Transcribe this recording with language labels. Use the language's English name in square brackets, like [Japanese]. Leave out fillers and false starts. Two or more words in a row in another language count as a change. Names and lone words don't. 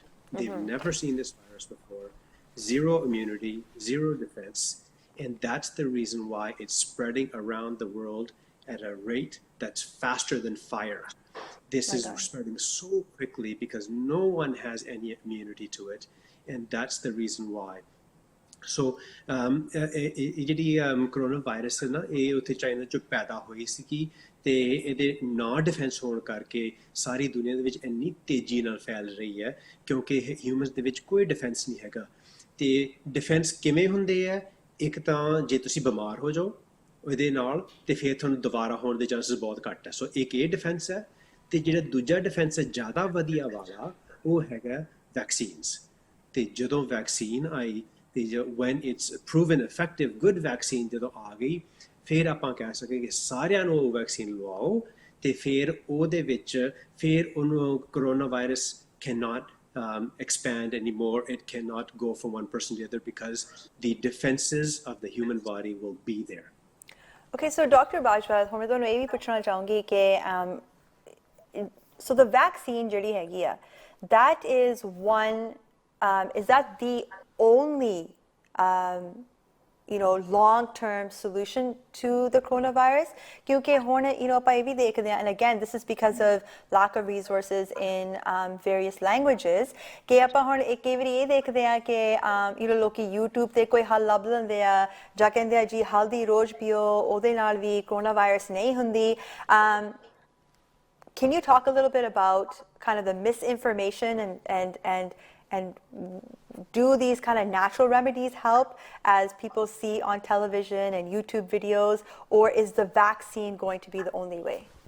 [English] They've never seen this virus before. Zero immunity, zero defense. And that's the reason why it's spreading around the world at a rate that's faster than fire. This is spreading so quickly because no one has any immunity to it. And that's the reason why. So, [Punjabi] ਜਿਹੜੀ coronavirus ਹੈ ਨਾ ਇਹ ਉੱਥੇ ਚਾਈਨਾ 'ਚ ਪੈਦਾ ਹੋਈ ਸੀਗੀ ਤੇ ਇਹਦੇ ਨਾ ਡਿਫੈਂਸ ਹੋਣ ਕਰਕੇ ਸਾਰੀ ਦੁਨੀਆ ਦੇ ਵਿੱਚ ਇੰਨੀ ਤੇਜ਼ੀ ਨਾਲ ਫੈਲ ਰਹੀ ਹੈ ਕਿਉਂਕਿ ਹਿਊਮਨਸ ਦੇ ਵਿੱਚ ਕੋਈ ਡਿਫੈਂਸ ਨਹੀਂ ਹੈਗਾ। ਤੇ ਡਿਫੈਂਸ ਕਿਵੇਂ ਹੁੰਦੇ ਆ? ਇੱਕ ਤਾਂ ਜੇ ਤੁਸੀਂ ਬਿਮਾਰ ਹੋ ਜਾਓ ਉਹਦੇ ਨਾਲ ਤੇ ਫਿਰ ਤੁਹਾਨੂੰ ਦੁਬਾਰਾ ਹੋਣ ਦੇ ਚਾਂਸਸ ਬਹੁਤ ਘੱਟ ਹੈ। ਸੋ ਇੱਕ ਇਹ ਡਿਫੈਂਸ ਹੈ। ਤੇ ਜਿਹੜਾ ਦੂਜਾ ਡਿਫੈਂਸ ਹੈ ਜ਼ਿਆਦਾ ਵਧੀਆ ਵਾਲਾ ਉਹ ਹੈਗਾ ਵੈਕਸੀਨਸ। ਤੇ ਜਦੋਂ ਵੈਕਸੀਨ ਆਈ ਤੇ [English] when it's proven effective good vaccine [Punjabi] ਜਦੋਂ ਆ ਗਈ ਫਿਰ ਆਪਾਂ ਕਹਿ ਸਕੇ ਕਿ ਸਾਰਿਆਂ ਨੂੰ ਉਹ ਵੈਕਸੀਨ ਲਵਾਓ ਤੇ ਫਿਰ ਉਹਦੇ ਵਿੱਚ ਫਿਰ ਉਹਨੂੰ ਕਰੋਨਾ ਵਾਇਰਸ [English] cannot expand anymore. It cannot go from one person to the other because the defenses of the human body will be there. Okay, so Dr. Bajwa, [Punjabi] ਹੁਣ ਮੈਂ ਤੁਹਾਨੂੰ ਇਹ ਵੀ ਪੁੱਛਣਾ ਚਾਹੂੰਗੀ ਕਿ [English] so the vaccine [Punjabi] ਜਿਹੜੀ ਹੈਗੀ ਆ, [English] that is one is that the only long-term solution to the coronavirus? [Punjabi] ਕਿਉਂਕਿ ਹੋਰ ਆਪਾਂ ਇਹ ਵੀ ਦੇਖਦੇ ਹਾਂ, [English] and again this is because of lack of resources in various languages, [Punjabi] ਕਿ ਆਪਾਂ ਹੁਣ ਕਈ ਵਾਰੀ ਇਹ ਦੇਖਦੇ ਹਾਂ ਕਿ ਲੋਕੀ YouTube ਤੇ ਕੋਈ ਹੱਲ ਲੱਭ ਲੈਂਦੇ ਆ ਜਾਂ ਕਹਿੰਦੇ ਆ ਜੀ ਹਲਦੀ ਰੋਜ਼ ਪੀਓ ਉਹਦੇ ਨਾਲ ਵੀ coronavirus ਨਹੀਂ ਹੁੰਦੀ. [English] Can you talk a little bit about kind of the misinformation and do these kind of natural remedies help as people see on television and YouTube videos, or is the vaccine going to be the only way?